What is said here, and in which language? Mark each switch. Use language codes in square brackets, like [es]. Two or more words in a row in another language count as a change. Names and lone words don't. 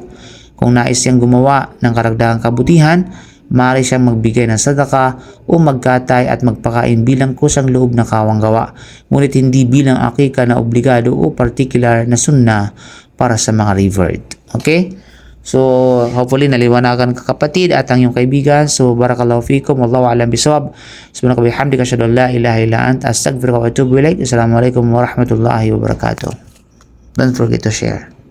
[tl] Kung nais siyang gumawa ng karagdagang kabutihan, maaari siyang magbigay ng sadaka o magkatay at magpakain bilang kusang loob na kawang gawa, ngunit hindi bilang akika na obligado o particular na sunna para sa mga revert. Okay? So, hopefully naliwanagan ka kapatid at ang iyong kaibigan. So, [ar] بارك الله فيكم، والله أعلم بالصواب. سبحانك وبحمدك أشهد أن لا إله إلا أنت أستغفرك وأتوب إليك. السلام عليكم ورحمة الله وبركاته. [en] Don't forget to share.